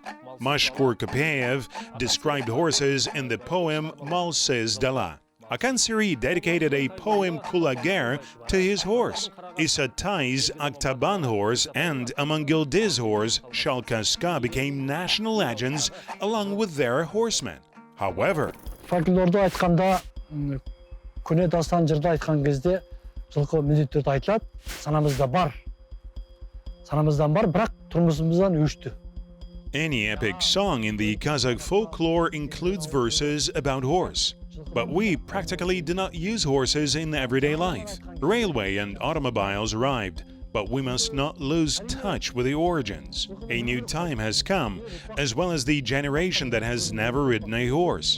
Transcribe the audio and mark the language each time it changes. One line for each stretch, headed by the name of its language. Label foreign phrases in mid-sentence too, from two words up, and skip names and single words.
English: Mashkur Kapayev described horses in the poem Malsez Dala. Akansiri dedicated a poem Kulager to his horse. Isatai's Aktaban horse and Amangildiz horse Shalkaska became national legends along with their horsemen. However,
Kazakh: Фольклорда айтқанда, көне дастан жырда айтқан кезде жылқы міндетті айтылады, санамызда бар. Санамыздан бар, бірақ тұрмысымыздан өшті.
English: any epic song in the Kazakh folklore includes verses about horse. But we practically do not use horses in everyday life. Railway and automobiles arrived, but we must not lose touch with the origins. A new time has come, as well as the generation that has never ridden a horse.